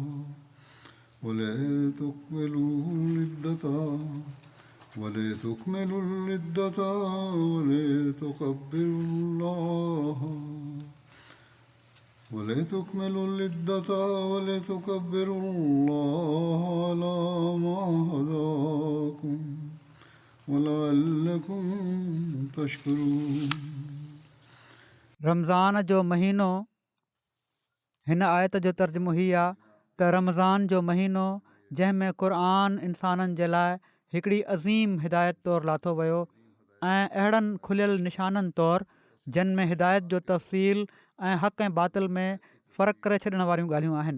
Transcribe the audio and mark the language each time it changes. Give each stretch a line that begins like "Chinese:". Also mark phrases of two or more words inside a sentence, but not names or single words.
Arabic: ولتكملوا العدة ولتكبروا الله على ما هداكم ولعلكم تشكرون
Sindhi: रमज़ान जो महीनो हिन आयत जो तर्जुमो हीअ आहे त रमज़ान जो महीनो जंहिंमें क़ुर इंसाननि जे लाइ हिकिड़ी अज़ीम हिदायत तौरु लाथो वियो ऐं अहिड़नि खुलियल निशाननि तौरु जिन में हिदायत जो तफ़सील ऐं हक़ ऐं बातिल में फ़र्क़ु करे छॾण वारियूं ॻाल्हियूं आहिनि।